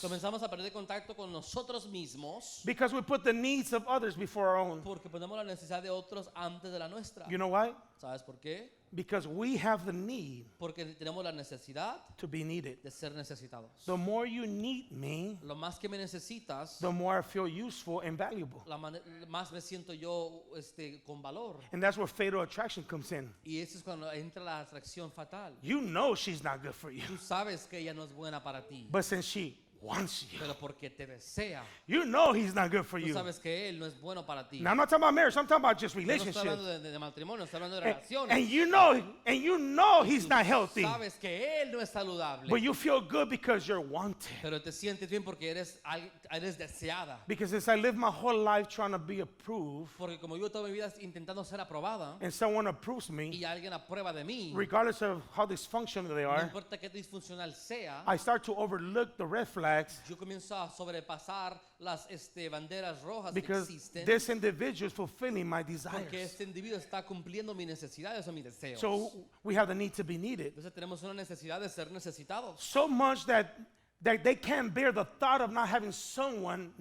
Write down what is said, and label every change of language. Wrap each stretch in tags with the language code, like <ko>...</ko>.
<es>Comenzamos a perder contacto con nosotros mismos</es> <en>because we put the needs of others before our own.</en> <es>porque ponemos la necesidad de otros antes de la nuestra.</es> <en>You know why?</en> <es>¿Sabes por qué?</es> <en>Because we have the need</en> <es>Porque tenemos la necesidad</es> <en>to be needed.</en> <es>de ser necesitados.</es> <en>The more you need me,</en> <es>Lo más que me necesitas,</es> <en>the more I feel useful and valuable.</en> <es>más me siento yo con valor.</es> <en>And that's where fatal attraction comes in.</en> <es>Y eso es cuando entra la atracción fatal.</es> <en>You know she's not good for you,</en> <es>Tú sabes que ella no es buena para ti,</es> <en>but since she wants you,</en> <es>pero porque te desea.</es> <en>you know he's not good for</en> <es>Tú</es> <en>you.</en> <es>sabes que él no es bueno para ti.</es> <en>Now I'm not talking about marriage, I'm talking about just</en> <es>Yo no estoy</es> <en>relationships.</en> <es>hablando de matrimonio, estoy hablando de</es> <en>And,</en> <es>relaciones.</es> <en>and you know he's</en> <es>Tú</es> <en>not healthy,</en> <es>sabes que él no es saludable,</es> <en>but you feel good because you're wanted.</en> <es>pero te sientes bien porque eres deseada.</es> <en>Because since I lived my whole life trying to be approved,</en> <es>Porque como yo toda mi vida intentando ser aprobada</es> <en>and someone approves me,</en> <es>y alguien aprueba de mí,</es> <en>regardless of how dysfunctional they</en> <es>no</es> <en>are,</en> <es>importa qué disfuncional sea,</es> <en>I start to overlook the red flags</en> <es>yo comienzo a sobrepasar las banderas rojas que</es> <en>because</en> <es>existen</es> <en>this individual is fulfilling my</en> <es>porque</es> <en>desires.</en> <es>este individuo está cumpliendo mis necesidades o mis deseos.</es> <en>So we have the need to be needed.</en> <es>Entonces tenemos una necesidad de ser necesitados.</es> <en>So much that they can't bear the thought of not having someone</en>